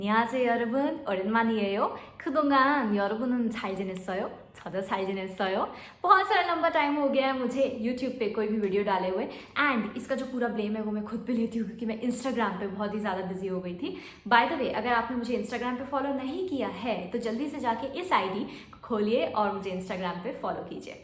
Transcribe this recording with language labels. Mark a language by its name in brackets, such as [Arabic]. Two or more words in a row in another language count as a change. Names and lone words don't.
[Korean] 안녕하세요 여러분, 오랜만이에요. 그동안 여러분은 잘 지냈어요? 저도 잘 지냈어 [Hindi] बहुत सारा लंबा टाइम हो गया है मुझे YouTube पे कोई भी वीडियो डाले हुए एंड इसका जो पूरा ब्लेम है वो मैं खुद पे लेती हूँ क्योंकि मैं Instagram पे बहुत ही ज़्यादा बिजी हो गई थी। [English] by the way, [Hindi] अगर आपने मुझे Instagram पे फॉलो नहीं किया है तो जल्दी से जाके इस आईडी खोलिए और मुझे Instagram पे फॉलो कीजिए।